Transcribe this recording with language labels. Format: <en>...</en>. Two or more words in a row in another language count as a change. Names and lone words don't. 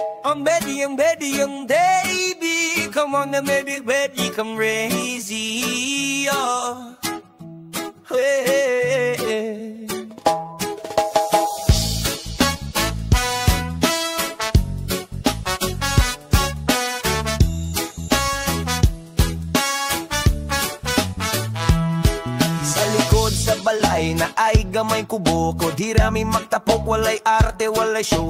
<en>I'm ready, baby. Come on, now, baby, baby, come crazy, oh. Hey, hey, hey.</en> <ceb>Balay na ay gamay kubo ko, di rami magtapok, walay arte, walay show.</ceb>